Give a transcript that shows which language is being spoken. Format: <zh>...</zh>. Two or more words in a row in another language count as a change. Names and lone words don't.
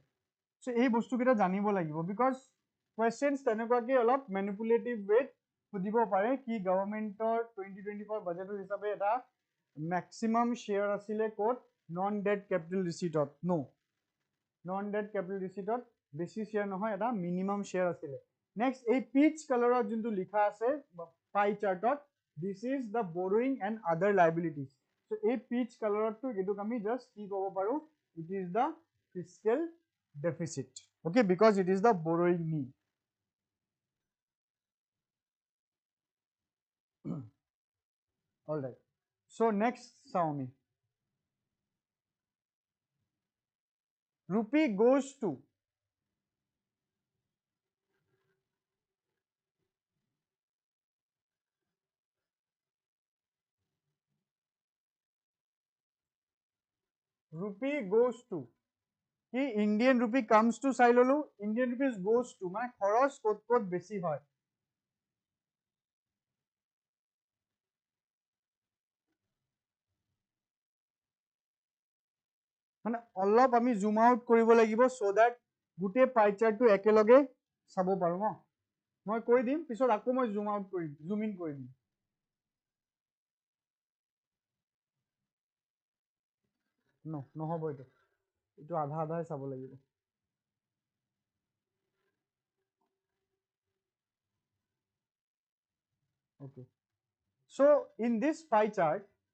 <as>So এই বস্তুকেইটা জানিব লাগিব,</as> <en>because questions</en> <as>তেনেকুৱাকে অলপ</as> <en>manipulative wayত</en> <as>সুধিব পাৰে কি গভৰ্ণমেণ্টৰ 2024 বাজেটৰ হিচাপে এটা</as> <en>maximum share</en> <as>আছিলে ক'ত,</as> <en>non debt capital receiptত।</en> <as>নো,</as> <en>non debt capital receiptত</en> <as>বেছি শ্বেয়াৰ নহয়, এটা</as> <en>minimum share</en> <as>আছিলে। নেক্সট এই</as> <en>peach colourত</en> <as>যোনটো লিখা আছে</as> <en>pie chartত, this is the borrowing and other liabilities.</en> <as>চ' এই</as> <en>peach colourতটো</en> <as>এইটোক আমি জাষ্ট কি ক'ব পাৰো,</as> <en>it is the fiscal deficit, okay, because it is the borrowing need. All right, so next Xiaomi, rupee goes to</en> <as>কি</as> <en>Indian rupee comes to</en> <as>চাই ললো,</as> <en>Indian rupees goes to</en> <as>মানে খৰচ ক'ত ক'ত বেছি হয়। মানে অলপ আমি</as> <en>zoom out</en> <as>কৰিব লাগিব</as> <en>so that</en> <as>গোটেই</as> <en>pie chartটো</en> <as>একেলগে চাব পাৰো ন। মই কৈ দিম, পিছত আকৌ মই</as> <en>zoom out</en> <as>কৰিম,</as> <en>zoom in</en> <as>কৰি দিম। নহ'ব, এইটো আধা আধাই চাব লাগিব।</as> <en>Okay, so in this pie chart,</en>